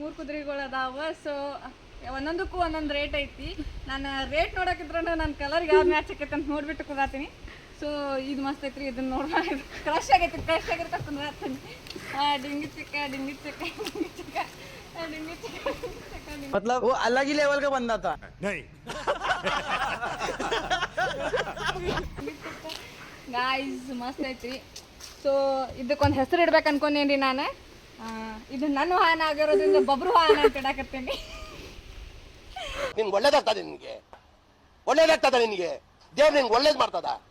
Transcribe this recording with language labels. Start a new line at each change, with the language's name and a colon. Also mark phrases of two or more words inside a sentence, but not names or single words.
Kannada: 3 ಕುದುರೆಗಳು ಅದಾವ. ಸೊ ಒಂದೊಂದಕ್ಕೂ ಒಂದೊಂದು ರೇಟ್ ಐತಿ. ನಾನು ರೇಟ್ ನೋಡೋಕಿದ್ರೆ ನನ್ನ ಕಲರ್ಗೆ ಯಾವ್ದು ಮ್ಯಾಚ್ ಆಕೈತೆ ಅಂತ ನೋಡ್ಬಿಟ್ಟು ಕುದಾತೀನಿ. ಸೊ ಇದು ಮಸ್ತ್ ಐತ್ರಿ, ಇದನ್ನ ನೋಡ್ಬೋದು. ಕ್ರಶ್ ಆಗಿರ್ತಕ್ಕಂಥ ಕುಂದ್ರಾತೀನಿ. ಡಿಂಗಿ ಚಿಕ್ಕ ಡಿಂಗಿ ಚಿಕ್ಕ ಡಿಂಗಿ ಚಿಕ್ಕ ಡಿಂಗಿ ಚಿಕ್ಕ
Hindi: मतलब वो अलग ही लेवल का बंदा था.
Kannada: ಗಾಯ್ಸ್ ಮಸ್ತ್ ಐತ್ರಿ. ಸೊ ಇದಕ್ಕೊಂದು ಹೆಸರು ಇಡ್ಬೇಕು ಅನ್ಕೊಂಡೇನ್ರಿ ನಾನು. ಇದು ನನ್ನ ವಾಹನ ಆಗಿರೋದ್ರಿಂದ ಬಬ್ರು ವಾಹನ ಅಂತ ಇಡಾಕತ್ತೀನಿ. ನಿನ್ಗೆ ಒಳ್ಳೇದಾಗ್ತದೆ, ನಿನಗೆ ದೇವ್ರು ನಿನ್ಗೆ ಒಳ್ಳೇದ್ ಮಾಡ್ತದ.